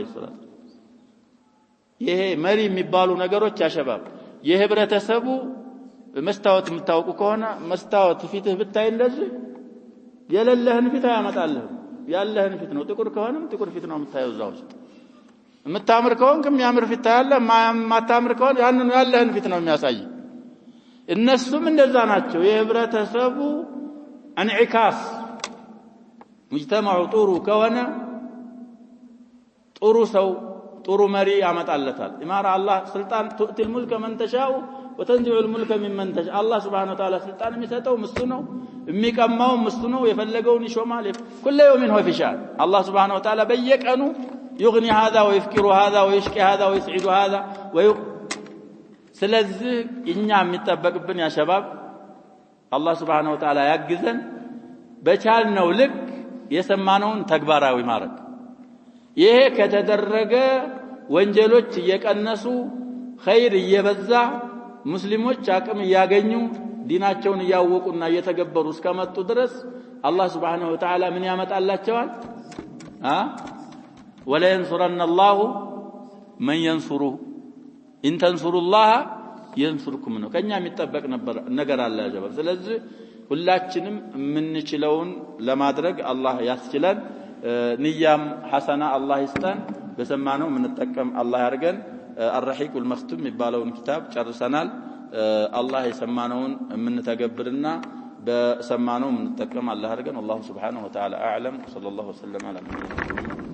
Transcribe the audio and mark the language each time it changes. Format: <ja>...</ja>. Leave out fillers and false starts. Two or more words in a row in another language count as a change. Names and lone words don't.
<am>ሰላም ይሄ መሪ የሚባሉ ነገሮች ያሸባብ የህብረተሰቡ መስታወት የምታውቁ ከሆነ መስታወት ፊትህ ብታይ እንደዚህ የለለህን ፊት ያመጣልህ ያለህን ፊት ነው ጥቁር ከሆነም ጥቁር ፊት ነው የምታየው እዛው ውስጥ የምታምር ከሆንክም ያምር ፊት ታያለ ማታምር ከሆነ ያንኑ ያለህን ፊት ነው የሚያሳይ እነሱም እንደዛ ናቸው የህብረተሰቡ انعكاس ሙጅተማው ጥሩ ከሆነ ጥሩ ሰው ጥሩ መሪ ያመጣለታል ኢማራ አላህ ስልጣን</am> <ar>تؤتي الملك من تشاء وتنزع الملك ممن تشاء الله سبحانه وتعالى</ar> <am>ስልጣን የሚሰጠው እሱ ነው የሚቀማው እሱ ነው የፈለገውን ይሾማል</am> <ar>كل يوم هو في شأن الله سبحانه وتعالى በየቀኑ يغني هذا ويفكر هذا ويشكي هذا ويسعد هذا</ar> <am>ስለዚህ እኛ የሚጠበቅብን ያ ሸባብ አላህ</am> <ar>سبحانه وتعالى</ar> <am>ያግዘን በቻልነው ልክ የሰማነውን ተግባራዊ ማድረግ ይሄ ከተደረገ ወንጀሎች እየቀነሱ ኸይር እየበዛ ሙስሊሞች አቅም ያገኙ ዲናቸውን ያወቁና እየተገበሩ እስከመጡ ድረስ አላህ</am> <ar>سبحانه وتعالى</ar> <am>ምን ያመጣላቸዋል</am> <ar>ولا ينصرن الله من ينصره إن تنصروا الله ينصركم</ar> <am>ነው ከኛ የሚጠበቅ ነገር አለ ያጀባል ስለዚህ ሁላችንም ምንችለውን ለማድረግ አላህ ያስችለን</am> <ar>نية حسنة</ar> <am>አላህ ይስጠን በሰማነው ምንጠቀም አላህ ያርገን الرحيق المختوم የሚባለውን ኪታብ ጨርሰናል አላህ የሰማነውን ምንተገብርና በሰማነው ምንጠቀም አላህ ያርገን</am> <ar>الله سبحانه وتعالى اعلم صلى الله وسلم على محمد</ar>